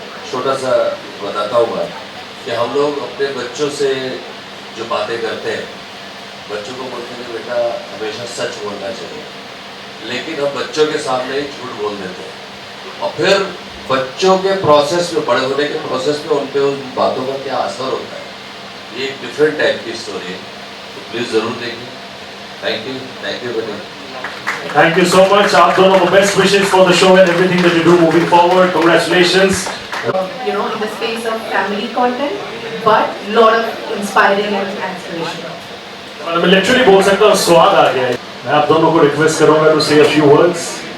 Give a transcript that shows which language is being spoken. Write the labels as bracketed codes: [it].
[hi] छोटा सा बताता हूँ कि हम लोग अपने बच्चों से जो बातें करते हैं, बच्चों को बोलते हैं बेटा हमेशा सच बोलना चाहिए, लेकिन हम बच्चों के सामने ही झूठ बोल देते हैं और फिर बच्चों के प्रोसेस में, बड़े होने के प्रोसेस में उन पे उन बातों का क्या असर होता है, ये एक डिफरेंट टाइप की स्टोरी है, तो प्लीज़ ज़रूर देखिए। [en] thank you [hi] बेटा। [en] Thank you so much. [hi] आप दोनों को [en] best wishes for the show and everything that you do moving forward. Congratulations. You know, in the space of family content, but lot of inspiring and inspirational. [hi] मैं literally बोल सकता हूँ स्वाद आ गया है। मैं आप दोनों को रिक्वेस्ट करूँगा [en] to say a few words.